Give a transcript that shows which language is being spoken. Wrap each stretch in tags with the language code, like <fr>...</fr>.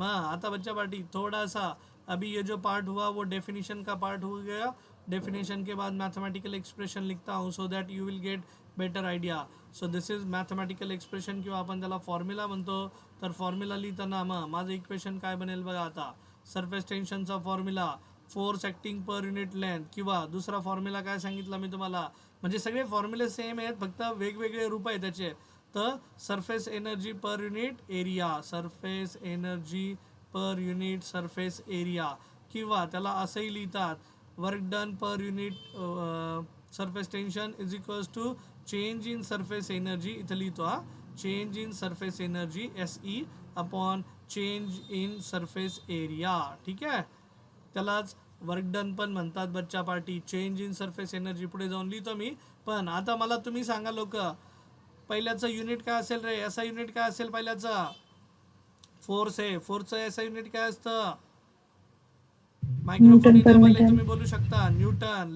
<mr>मग आता</mr> <hi>बच्चा पार्टी थोड़ा सा अभी ये जो पार्ट हुआ वो डेफिनेशन का पार्ट हो गया. डेफिनेशन के बाद मैथमेटिकल एक्सप्रेशन लिखता हूँ</hi> <en>So that you will get better idea. So this is mathematical expression</en> <mr>किंवा आपण त्याला फॉर्म्युला म्हणतो. तर फॉर्म्युला लिहिताना मग माझं इक्वेशन काय बनेल बघा आता. Surface टेन्शनचा formula force acting per unit length, किंवा दुसरा फॉर्म्युला काय सांगितला मी तुम्हाला, म्हणजे सगळे फॉर्म्युले सेम आहेत फक्त वेगवेगळे रूप आहेत त्याचे. तर surface energy per unit area, surface energy per unit surface area, किंवा त्याला असंही लिहितात</mr> <en>work done per unit surface tension is equals to change in surface energy,</en> <mr>इथं लिहितो हा, change in surface energy SE upon change in surface area. ठीक आहे, त्यालाच वर्क डन पण म्हणतात बच्चा party. Change in surface energy पुढे जाऊन लिहितो मी. पण आता मला तुम्ही सांगा लोक, पहिल्याचं युनिट काय असेल रे, एसआय युनिट काय असेल पहिल्याचा, फोर्स आहे, फोर्सचं एसआय युनिट काय असतं, मायक्रोफोन इनेबल आहे तुम्ही बोलू शकता, न्यूटन.</mr>